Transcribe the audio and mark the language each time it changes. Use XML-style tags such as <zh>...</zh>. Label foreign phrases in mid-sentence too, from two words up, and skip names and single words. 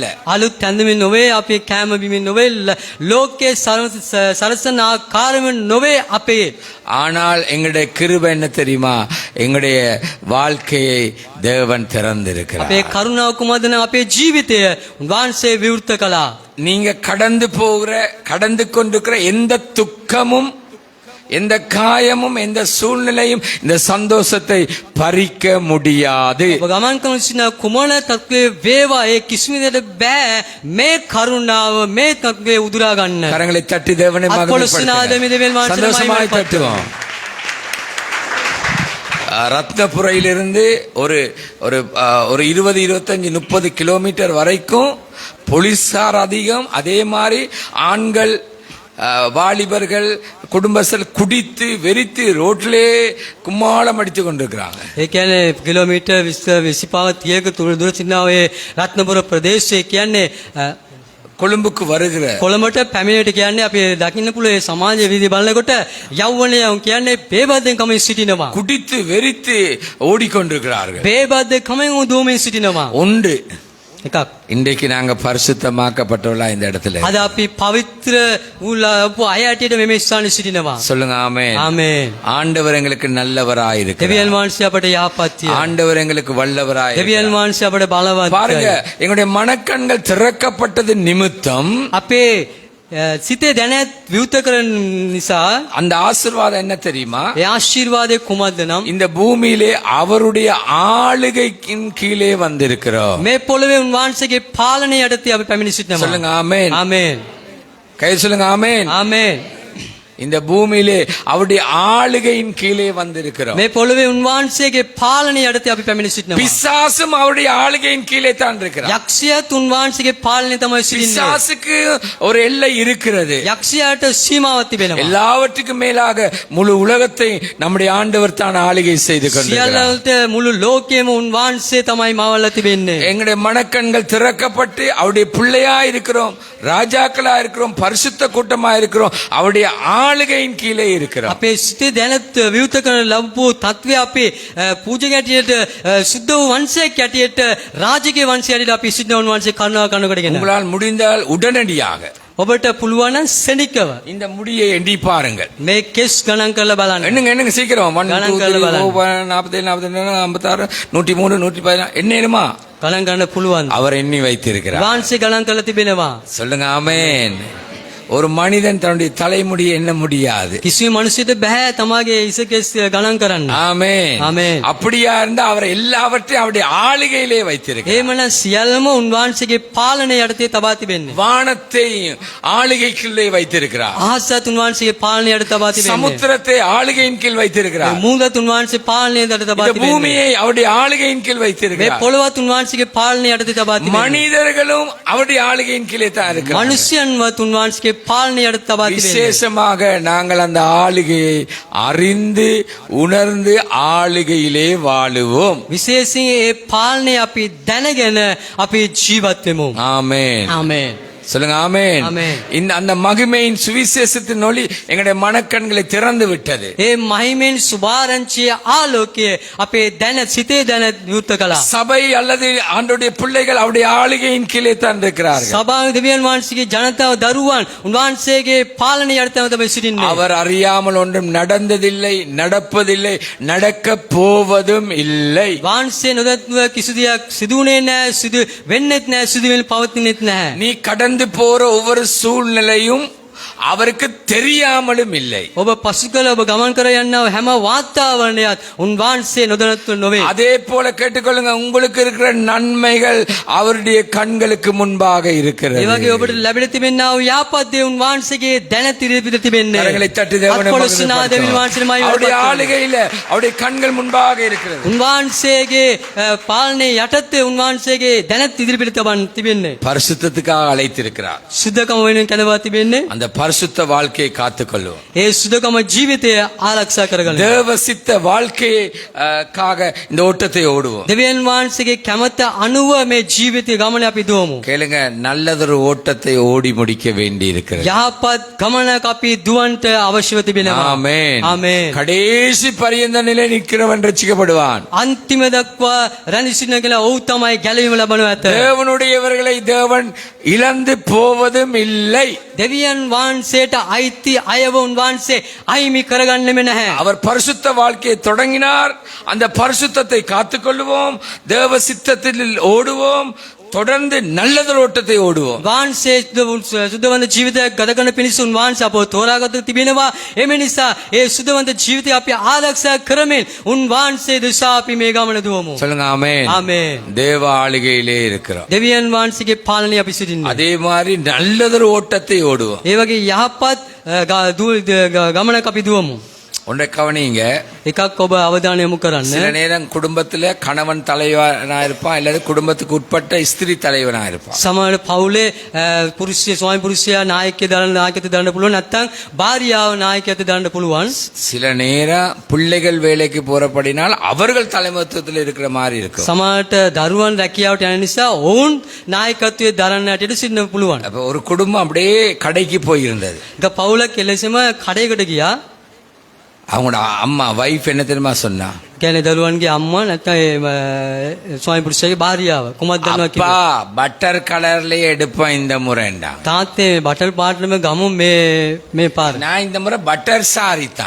<si>අලුත් ඇඳුමින් නොවේ, අපේ කෑම බීමෙන් නොවේ, ලෝකයේ සරසන ආකාරයෙන් නොවේ අපේ.</si> <ta>ஆனால் எங்களுடைய கிருபை என்ன தெரியுமா? எங்களுடைய வாழ்க்கையை தேவன் திறந்திருக்கிறார்.</ta> <si>අපේ කරුණාව කුමක්ද නම් අපේ ජීවිතය උන්වහන්සේ විවෘත කළා.</si> <ta>நீங்க கடந்து கொண்டிருக்கிற எந்த துக்கமும், எந்த காயமும், எந்த சூழ்நிலையும் இந்த சந்தோஷத்தை பறிக்க முடியாது.</ta> <si>ඔබ ගමන් කරන සින කුමන තත්ත්වයේ වේවා ඒ කිසිම දෙයක් බෑ මේ කරුණාව මේ තත්ත්වයේ උදුරා ගන්න.</si> <ta>கரங்களை தட்டி தேவனை மகிமைப்படுத்துங்கள். சந்தோஷமாய் தட்டுவோம். ரத்னபுரையிலிருந்து ஒரு ஒரு ஒரு 20-25-30 கிலோமீட்டர் வரைக்கும் போலீசார் அதிகம். அதே மாதிரி ஆண்கள், வாலிபர்கள், குடும்பஸ்தர் குடித்து வெறித்து ரோட்லே கும்மாளம் அடித்து கொண்டிருக்கிறாங்க.</ta> <si>ඒ කියන්නේ කිලෝමීටර් 20-25 දුර සිනාවේ රත්නපුර ප්‍රදේශයේ කියන්නේ</si> <ta>கொழும்புக்கு வருகிற</ta> <si>කොළඹට පැමිණෙට කියන්නේ අපි දකින්න පුළුවන් ඒ සමාජ වීදි බලනකොට යෞවනයන් කියන්නේ බේබද්දෙන් කමින් සිටිනවා.</si> <ta>குடித்து வெறித்து ஓடிக்கொண்டிருக்கிறார்கள்.</ta> <si>බේබද්දෙන් කමින් දුවමින් සිටිනවා.</si> <ta>ஒன்று,</ta> <si>එකක්.</si> <ta>இன்றைக்கு நாங்க பரிசுத்தமாக்கப்பட்டவர்களா இந்த இடத்துல</ta> <si>අද අපි පවිත්‍ර වූ අය ඇටියට මෙම ස්ථානයේ සිටිනවා.</si> <ta>சொல்லுங்க ஆமென்.</ta> <si>ආමේන්.</si> <ta>ஆண்டவர் எங்களுக்கு நல்லவராய் இருக்கிறார்.</ta> <si>දෙවියන් වහන්සේ අපට යහපත්ය.</si> <ta>ஆண்டவர் எங்களுக்கு வல்லவராய்</ta> <si>දෙවියන්</si> <ta>இருக்கிறார்.</ta> <si>වහන්සේ අපට බලවත්.</si> <ta>பாருங்க, எங்களுடைய மனக்கண்கள் திறக்கப்பட்டது நிமித்தம்</ta> <si>අපේ සිතේ දැනත් විවෘත කරන නිසා</si> <ta>அந்த ஆசீர்வாதம் என்ன தெரியுமா?</ta> <si>ඒ ආශිර්වාදයේ කුමක්ද නම්</si> <ta>இந்த பூமியிலே அவருடைய ஆளுகையின் கீழே வந்திருக்கிறோம்.</ta> <si>මේ පොළවේ උන්වහන්සේගේ පාලනය යටතේ අපි පැමිණ සිටිනවා.</si> <ta>சொல்லுங்க ஆமென்.</ta> <si>ආමේන්.</si> <ta>கை சொல்லுங்க ஆமென்.</ta> <si>ආමේන්.</si> <ta>இந்த பூமியிலே அவருடைய ஆளுகையின் கீழே வந்திருக்கிறோம்.</ta> <si>මේ පොළවේ උන්වහන්සේගේ පාලනය යටතේ අපි පැමිණ සිටිනවා.</si> <ta>பிசாசும் அவருடைய ஆளுகையின் கீழே தான் இருக்கிறார்.</ta> <si>යක්ෂයාත් උන්වහන්සේගේ පාලනය තමයි සිටින්නේ.</si> <ta>பிசாசுக்கு ஒரு எல்லை இருக்கிறது.</ta> <si>යක්ෂයාට සීමාවක් තිබෙනවා.</si> <ta>எல்லாவற்றுக்கும் மேலாக முழு உலகத்தை நம்முடைய ஆண்டவர் தான் ஆளுகை செய்து கொண்டிருக்கிறார்.</ta> <si>සියල්ලට මුළු ලෝකෙම උන්වහන්සේ තමයි මවලා තිබෙන්නේ.</si> <ta>எங்களுடைய மனக்கண்கள் திறக்கப்பட்டு அவருடைய பிள்ளையா இருக்கிறோம், ராஜாக்களா இருக்கிறோம், பரிசுத்த கூட்டமா இருக்கிறோம், அவருடைய ஆளுகையின் கீழே இருக்கிறோம்.</ta> <si>අපේ සිතේ දැනත් විවෘත කරන ලැබපු තත්ත්වය අපේ පූජක ඇටියට සුද්ධ වූ වංශයක් ඇටියට රාජකීය වංශය ඇටියට අපි සිද්ධ වංශේ කරුණාව කනකොටගෙන</si> <ta>உங்களால் முடிந்தால் உடனடியாக</ta> <si>ඔබට පුළුවන් නම් සෙනිකව</si> <ta>இந்த முடியை எண்ணி பாருங்கள்.</ta> <si>මේ කෙස් ගණන් කරලා බලන්න.</si> <ta>என்னங்க சீக்கிரம் 1 கணக்கு 2 எழுத 3 வேணாம். 47 46 103 114 என்னமா</ta> <si>ගණන් ගන්න පුළුවන්.</si> <ta>அவர் எண்ணி வைத்திருக்கிறார்.</ta> <si>වංශේ ගණන් කරලා තිබෙනවා.</si> <ta>சொல்லுங்க ஆமென். ஒரு மனிதன் தன்னுடைய தலைமுடியை எண்ண முடியாது.</ta> <si>කිසිම මිනිසෙකුට බෑ තමාගේ ඉස කෙස් ගණන් කරන්න.</si> <ta>ஆமென். ஆமென். அப்படியா இருந்தா அவர் எல்லாவற்றையும் அவருடைய ஆளுகையிலே வைத்திருக்கிறார்.</ta> <si>එහෙමනම් සියල්ලම උන්වහන්සේගේ පාලනය යටතේ තබා තිබෙන්නේ.</si> <ta>வானத்தை ஆளுகைக்குள்ளே வைத்திருக்கிறார்.</ta> <si>ආසත් උන්වහන්සේගේ පාලනය යටතේ තබා තිබෙන්නේ.</si> <ta>சமுத்திரத்தை ஆளுகையின் கீழ் வைத்திருக்கிறார்.</ta> <si>මුහුදත් උන්වහන්සේ පාලනය යටතේ තබා</si> <ta>இந்த</ta> <si>තිබෙන්නේ.</si> <ta>பூமியை அவருடைய ஆளுகையின் கீழ்</ta> <si>මේ</si> <ta>வைத்திருக்கிறார்.</ta> <si>පොළවත් උන්වහන්සේගේ පාලනය යටතේ තබා තිබෙන්නේ.</si> <ta>மனிதர்களும் அவருடைய ஆளுகையின் கீழே தான் இருக்கிறார்.</ta> <si>මනුෂ්‍යයන්වත් උන්වහන්සේගේ පාලනය යටතේ තබා තිබෙන්නේ.</si> <ta>விசேஷமாக நாங்கள் அந்த ஆளுகையை அறிந்து உணர்ந்து ஆளுகையிலே வாழுவோம்.</ta> <si>විශේෂයෙන් ඒ පාලනය අපි දැනගෙන අපි ජීවත් වෙමු.</si> <ta>ஆமென்.</ta> <si>ආමේන්.</si> <ta>சொல்லுங்க ஆமென். ஆமென். இந்த அந்த மகிமையின் சுவிசேஷத்தின் ஒளி எங்களுடைய மனக்கண்களை திறந்து விட்டது.</ta> <si>ඒ මහිමෙන් සුභාරංචියේ ආලෝකය අපේ දැන සිතේ දැන විවෘත කළා.</si> <ta>சபை அல்லது ஆண்டவருடைய பிள்ளைகள் அவருடைய ஆளுகையின் கீழே தான் இருக்கிறார்கள்.</ta> <si>සභාවේ දෙවියන් වහන්සේගේ ජනතාව දරුවන් උන්වහන්සේගේ පාලනය යටතේ තමයි සිටින්නේ.</si> <ta>அவர் அறியாமல் ஒன்றும் நடந்ததில்லை, நடப்பதில்லை, நடக்க போவதும் இல்லை.</ta> <si>වහන්සේ නොදැනුව කිසි දෙයක් සිදුුනේ නැහැ, සිදු වෙන්නෙත් නැහැ, සිදු වෙන්න පවතිනෙත් නැහැ.</si> <ta>நீ கடந்து போற ஒவ்வொரு சூழ்நிலையும் அவருக்கு தெரியாமலும் இல்லை.</ta> <si>ඔබ පසුකල ඔබ ගමන් කර යන්නව හැම වාතාවරණයත් උන්වහන්සේ නොදැනතු නොවේ.</si> <ta>அதே போல கேட்டுக்கொள்ளுங்க, உங்களுக்கு இருக்கிற நன்மைகள் அவருடைய கண்களுக்கு முன்பாக இருக்கிறது.</ta> <si>ඒ වගේ ඔබට ලැබෙලා තිබෙනා වූ යාපත් දේ උන්වහන්සේගේ දැන තිරපිට තිබෙන්නේ.</si> <ta>கரங்களை தட்டி தேவனை</ta> <si>අත්කොලොස්සනා දෙවියන්</si> <ta>மகிமைப்படுத்துவோம்.</ta> <si>වහන්සේමයි</si> <ta>அவருடைய</ta> <si>වඩපත්</si> <ta>ஆளுகையில அவருடைய கண்கள் முன்பாக இருக்கிறது.</ta> <si>උන්වහන්සේගේ පාලනයේ යටතේ උන්වහන්සේගේ දැනත් ඉදිරිපිට තිබෙන්නේ.</si> <ta>பரிசுத்தத்துக்காக அழைத்திருக்கிறார்.</ta> <si>සුද්ධකම වෙනුවෙන් කැඳවා තිබෙන්නේ.</si> <ta>அந்த பரிசுத்த வாழ்க்கையை காத்துக்கொள்வோம்.</ta> <si>ඒ සුදකම ජීවිතය ආරක්ෂා කරගන්න.</si> <ta>தேவ சித்த வாழ்க்கையை காக இந்த ஓட்டத்தை ஓடுவோம்.</ta> <si>දෙවියන් වහන්සේගේ කැමැත්ත අනුව මේ ජීවිතය ගමන අපි දුවමු.</si> <ta>கேளுங்க, நல்லதொரு ஓட்டத்தை ஓடி முடிக்க வேண்டி இருக்கிறது.</ta> <si>යහපත් ගමනක් අපි දුවන්ට අවශ්‍යව තිබෙනවා.</si> <ta>ஆமென்.</ta> <si>ආමේන්.</si> <ta>கடைசி பரியந்த நிலை நிற்கிறவன் ரட்சிக்கப்படுவான்.</ta> <si>අන්තිම දක්වා රැඳිසින කියලා ඔව් තමයි ගැලවීම ලබනව ඇත.</si> <ta>தேவனுடையவர்களை தேவன் இழந்து போவதும் இல்லை.</ta> <si>දෙවියන් වහන්සේට අයිති අයව උන්වහන්සේ අයිමි කරගන්නෙම නැහැ.</si> <ta>அவர் பரிசுத்த வாழ்க்கையை தொடங்கினார். அந்த பரிசுத்தத்தை காத்துக்கொள்வோம். தேவ சித்தத்தில் ஓடுவோம். தொடர்ந்து நல்லதொரு ஓட்டத்தை ஓடுவோம்.</ta> <si>වහන්සේ සුද්ධවන්ත ජීවිතයක් ගත කරන පිණිස උන්වහන්සේ අපව තෝරාගත තිබෙනවා. එම නිසා ඒ සුද්ධවන්ත ජීවිතය අපි ආරක්ෂා කරමින් උන්වහන්සේ දෙසා අපි මේ ගමන දුවමු.</si> <ta>சொல்லுங்க ஆமென்.</ta> <si>ආමේන්.</si> <ta>தேவ ஆளுகையிலே இருக்கிறோம்.</ta> <si>දෙවියන් වහන්සේගේ පාලනය අපි සිටින්නේ.</si> <ta>அதே மாதிரி நல்லதொரு ஓட்டத்தை ஓடுவோம்.</ta> <si>ඒ වගේ යහපත් ගමනක් අපි දුවමු.</si> <ta>ஒன்றை கவனிங்க.</ta> <si>එකක් ඔබ අවධානය යොමු කරන්න.</si> <ta>சில நேரம் குடும்பத்துல கணவன் தலைவனா இருப்பான், அல்லது குடும்பத்துக்கு உட்பட்ட ஸ்திரீ தலைவனா இருப்பான்.</ta> <si>සමහර පවුලේ පුරුෂය ස්වාමි පුරුෂයා නායකත්වය දරන්න පුළුවන්, නැත්නම් භාර්යාව නායකත්වය දරන්න පුළුවන්.</si> <ta>சில நேரம் பிள்ளைகள் வேலைக்கு போறபடினால் அவர்கள் தலைமைத்துவத்தில் இருக்கிற மாதிரி இருக்கும்.</ta> <si>සමහරට දරුවන් රැකියාවට යන නිසා ඔවුන් නායකත්වයේ දරන්න ඇටියට සිටින්න පුළුවන්.</si> <ta>அப்ப ஒரு குடும்பம் அப்படியே கடைக்கு போயிருந்தது.</ta> <si>එක පවුලක් එලෙසම කඩේකට ගියා.</si> <ta>அவங்களோட அம்மா வைஃப் என்ன தெரியுமா சொன்னா?</ta> <si>කියන්නේ දරුවන්ගේ අම්මා නැත්නම් ස්වාමි පුරුෂයාගේ භාර්යාව කුමක්ද දන්නවා</si> <ta>அப்பா</ta> <si>කියලා.</si> <ta>பட்டர் கலர்லயே எடுப்போம் இந்த முறைண்டா.</ta> <si>තාත්තේ බටර් පාටම ගමු මේ පාර.</si> <ta>நான் இந்த முறை பட்டர் சாரி தான்.</ta>